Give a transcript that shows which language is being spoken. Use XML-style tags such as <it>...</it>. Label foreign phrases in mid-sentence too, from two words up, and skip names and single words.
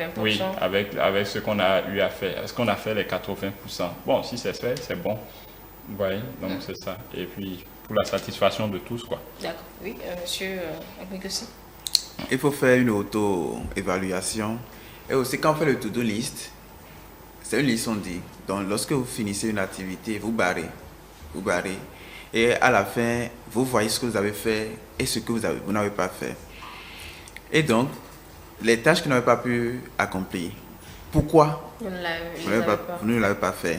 <fr>Oui, avec ce qu'on a eu à faire. Est-ce qu'on a fait les 80%? Bon, si c'est fait, c'est bon. Vous voyez, donc c'est ça. Et puis, pour la satisfaction de tous, quoi. D'accord. Oui, monsieur Agbigossi. Il faut faire une auto-évaluation. Et aussi, quand on fait le</fr> <en>to-do list,</en> <fr>c'est une liste, on dit. Donc, lorsque vous finissez une activité, vous barrez. Et à la fin, vous voyez ce que vous avez fait et ce que vous n'avez pas fait. Et donc, les tâches que vous n'avez pas pu accomplir, pourquoi vous ne l'avez pas fait?</fr>